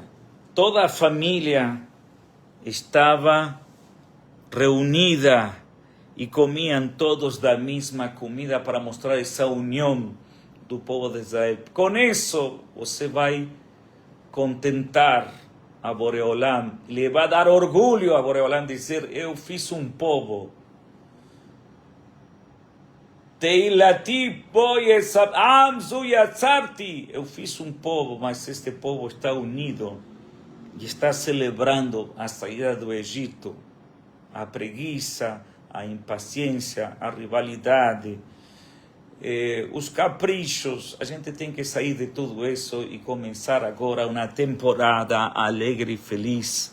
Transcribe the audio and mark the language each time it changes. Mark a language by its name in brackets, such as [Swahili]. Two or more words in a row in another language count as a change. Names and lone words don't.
[Portuguese] Toda a família estava reunida e comiam todos da mesma comida para mostrar essa união do povo de Israel. Com isso, você vai contentar a Boreolam, lhe vai dar orgulho a Boreolam, dizer, eu fiz um povo. [Hebrew] תהלתי עם זו יצרתי. [Portuguese] Eu fiz um povo, mas este povo está unido e está celebrando a saída do Egito, a preguiça, a impaciência, a rivalidade, os caprichos. A gente tem que sair de tudo isso e começar agora uma temporada alegre e feliz.